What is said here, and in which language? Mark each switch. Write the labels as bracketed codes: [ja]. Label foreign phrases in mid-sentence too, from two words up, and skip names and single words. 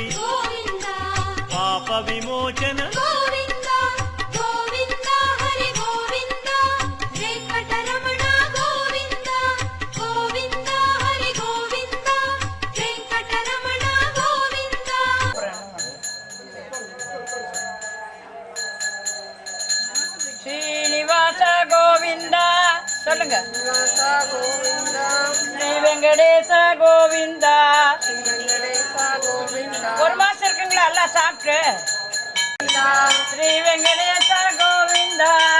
[te] గోవింద పాప విమోచన గోవింద గోవింద హరి గోవింద వెంకటరమణ గోవింద గోవింద హరి గోవింద వెంకటరమణ గోవింద [ta] ஸ்ரீனிவாச கோவிந்தா சொல்லுங்க ஸ்ரீ வெங்கடேச கோவிந்தா ஒரு மாசம் இருக்குங்களா எல்லாம் சாப்பிட்டு ஸ்ரீ வெங்கடேச கோவிந்தா